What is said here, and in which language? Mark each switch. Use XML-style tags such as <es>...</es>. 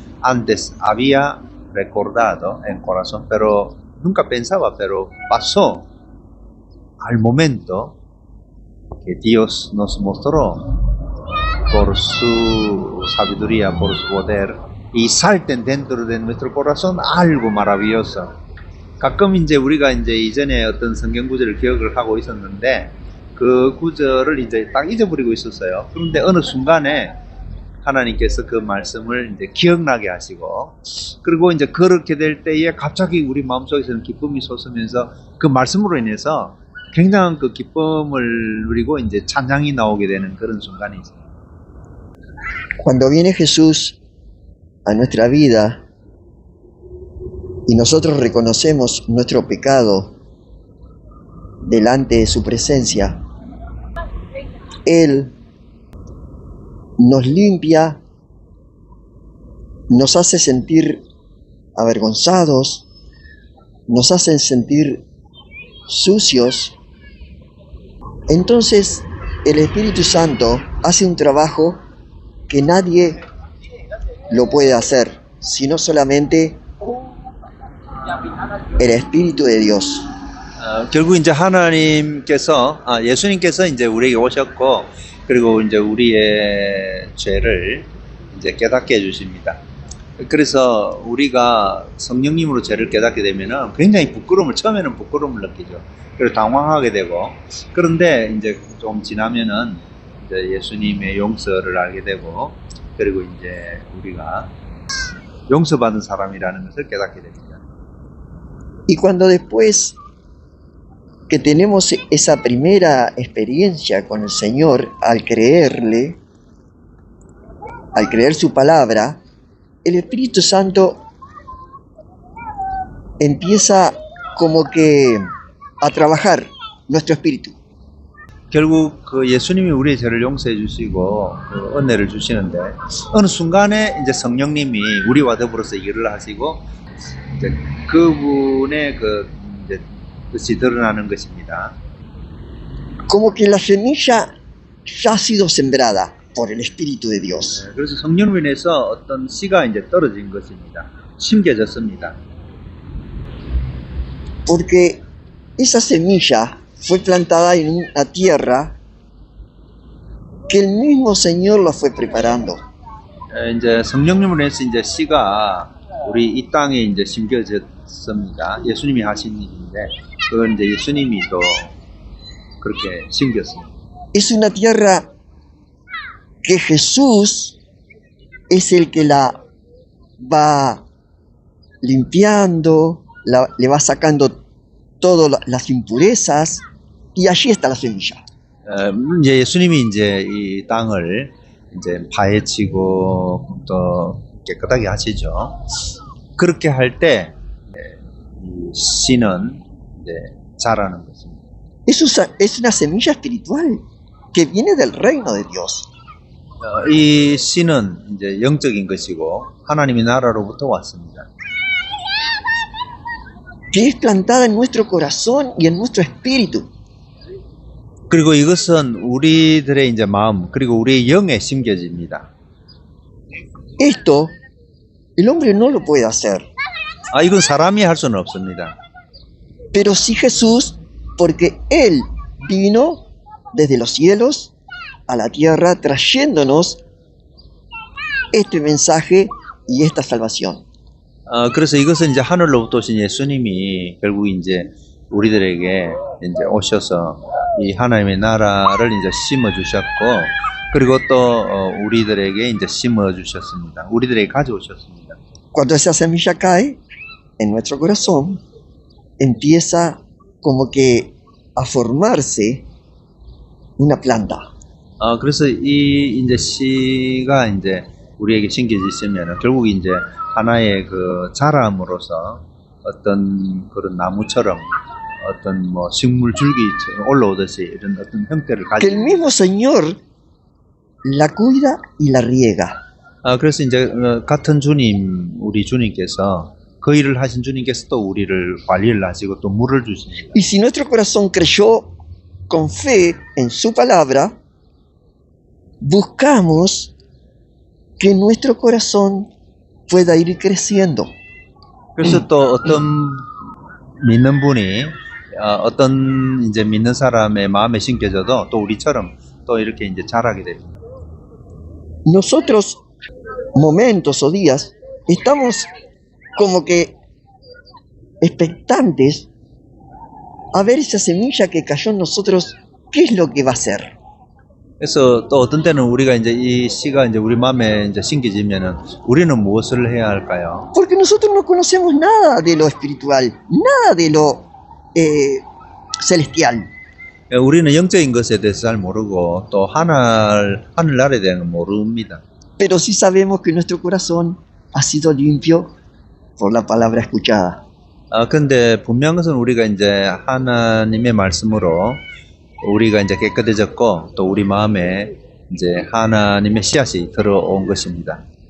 <es>Antes había recordado en corazón, pero nunca pensaba, pero pasó al momento que Dios nos mostró por su sabiduría, por su poder, y salten dentro de nuestro corazón algo maravilloso.</es> <ko>가끔 이제 우리가 이제 이전에 어떤 성경 구절을 기억을 하고 있었는데 그 구절을 이제 딱 잊어버리고 있었어요. 그런데 어느 순간에 하나님께서 그 말씀을 이제 기억나게 하시고, 그리고 이제 그렇게 될 때에 갑자기 우리 마음속에서는 기쁨이 솟으면서 그 말씀으로 인해서 굉장한 그 기쁨을 누리고 이제 찬양이 나오게 되는 그런 순간이 있어요.</ko> <es>Cuando viene Jesús a nuestra vida y nosotros reconocemos nuestro pecado delante de su presencia, Él nos limpia, nos hace sentir avergonzados, nos hace sentir sucios. Entonces el Espíritu Santo hace un trabajo que nadie lo puede hacer, sino solamente el Espíritu de Dios.</es> <ko>결국 이제 하나님께서, 예수님께서 이제 우리에게 오셨고, 그리고 이제 우리의 죄를 이제 깨닫게 해주십니다. 그래서 우리가 성령님으로 죄를 깨닫게 되면은 굉장히 처음에는 부끄러움을 느끼죠. 그리고 당황하게 되고, 그런데 이제 좀 지나면은 이제 예수님의 용서를 알게 되고, 그리고 이제 우리가 용서받은 사람이라는 것을 깨닫게 됩니다.</ko> <es>Y cuando después que tenemos esa primera experiencia con el Señor al creerle, al creer su palabra, el Espíritu Santo empieza como que a trabajar nuestro espíritu.</es> <ko>결국 그 예수님이 우리의 죄를 용서해 주시고 그 은혜를 주시는데 어느 순간에 이제 성령님이 우리와 더불어서 일을 하시고 이제 그분의 그 이제 뜻이 드러나는 것입니다.</ko> <es>Como que la semilla ya ha sido sembrada por el Espíritu de Dios.</es> <ko>그래서 성령으로 인해서 어떤 씨가 이제 떨어진 것입니다. 심겨졌습니다.</ko> <es>Porque esa semilla fue plantada en una tierra que el mismo Señor la fue preparando.</es> <ko>이제 성령님으로 인해서 이제 씨가 우리 이 땅에 이제 심겨졌습니다. 예수님이 하신 일인데 그건 이제 예수님이 또 그렇게 심겼습니다.</ko> <es>Es una tierra que Jesús es el que la va limpiando, le va sacando todas las impurezas y allí está la semilla.</es> <ko>이제 예수님이 이제 이 땅을 이제 파헤치고 또 깨끗하게 하시죠. 그렇게 할 때 이 씨는 이제 자라는 것입니다.</ko> <es>Es una semilla espiritual que viene del reino de Dios.</es> <ko>이 씨는 이제 영적인 것이고 하나님의 나라로부터 왔습니다.</ko> <es>Que es plantada en nuestro corazón y en nuestro espíritu.</es> <ko>그리고 이것은 우리들의 이제 마음 그리고 우리의 영에 심겨집니다.</ko> <es>Esto el hombre no lo puede hacer,</es> <ko>이건 사람이 할 수는 없습니다.</ko> <es>pero sí Jesús, porque Él vino desde los cielos a la tierra trayéndonos este mensaje y esta salvación.</es> <ko>그래서 이것은 이제 하늘로부터 오신 예수님이 결국 이제 우리들에게 이제 오셔서 이 하나님의 나라를 이제 심어 주셨고, 그리고 또 우리들에게 이제 심어 주셨습니다. 우리들에게 가져오셨습니다.</ko> <es>Cuando esa semilla cae en nuestro corazón, empieza como que a formarse una planta.</es> <ko>그래서 이 이제 씨가 이제 우리에게 심겨지시면 결국 이제 하나의 그 자람으로서 어떤 그런 나무처럼 어떤 뭐 식물 줄기처럼 올라오듯이 이런 어떤 형태를</ko> <es>Que el</es> <ko>가지고.</ko> <es>mismo Señor la cuida y la riega.</es> <ko>그래서 이제 같은 주님, 우리 주님께서 그 일을 하신 주님께서 또 우리를 관리를 하시고 또 물을 주십니다.</ko> <es>Y si nuestro corazón creyó con fe en su palabra, buscamos que nuestro corazón pueda ir creciendo.</es> <ko>그래서 또 어떤 믿는 분이 어떤 이제 믿는 사람의 마음에 심겨져도 또 우리처럼 또 이렇게 이제 자라게 됩니다.</ko> <es>Nosotros, momentos o días, estamos como que expectantes a ver esa semilla que cayó en nosotros, qué es lo que va a hacer.</es> <ko>그래서 또 어떤 때는 우리가 이제 이 씨가 이제 우리 마음에 이제 심겨지면은 우리는 무엇을 해야 할까요?</ko> <es>Porque nosotros no conocemos nada de lo espiritual, nada de lo celestial.</es> <ko>우리는 영적인 것에 대해서 잘 모르고 또 하늘나라에 대한 모릅니다.</ko> <es>Pero sí sabemos que nuestro corazón ha sido limpio por la palabra escuchada.</es> <ko>근데 분명한 것은 우리가 이제 하나님의 말씀으로 우리가 이제 깨끗해졌고 또 우리 마음에 이제 하나님의 씨앗이 들어온 것입니다.</ko>